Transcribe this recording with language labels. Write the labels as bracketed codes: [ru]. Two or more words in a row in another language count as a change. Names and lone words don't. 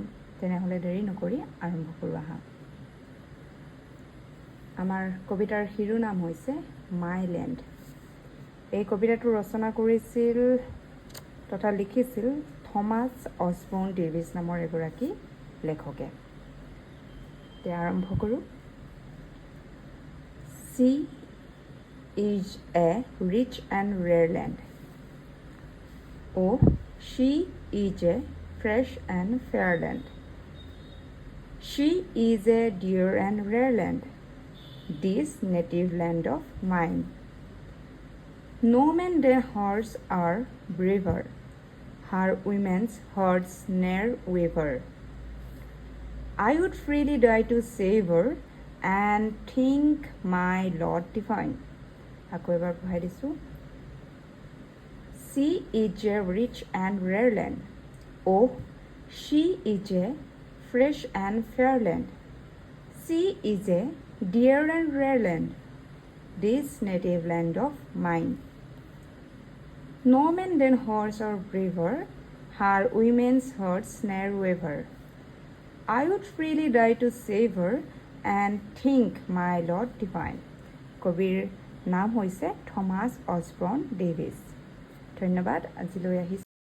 [as] তেনেহ'লে দেৰি নকৰি আৰম্ভ কৰোঁ আহা। আমাৰ কবিতাৰ শিৰোনাম হৈছে মাই লেণ্ড। এই কবিতাটো ৰচনা কৰিছিল তথা লিখিছিল থমাছ অছবৰ্ণ ডেভিছ নামৰ এগৰাকী লেখকে। এতিয়া আৰম্ভ কৰোঁ। [en] Sea is a rich and rare land. Oh, she is a fresh and fair land. She is a dear and rare land, this native land of mine. No man than hers are braver, her women's hearts ne'er waver. I would freely die to save her and think my Lord divine. [as] আকৌ এবাৰ পঢ়াই দিছোঁ। [en] She is a rich and rare land. Oh, she is a fresh and fair land. She is a dear and rare land, this native land of mine. No man than hers are braver, her women's hearts ne'er waver. I would freely die to save her and think my Lord divine. [as] কবিৰ নাম হৈছে থমাছ অছবৰ্ণ ডেভিছ। ধন্যবাদ। আজিলৈ আহিছোঁ।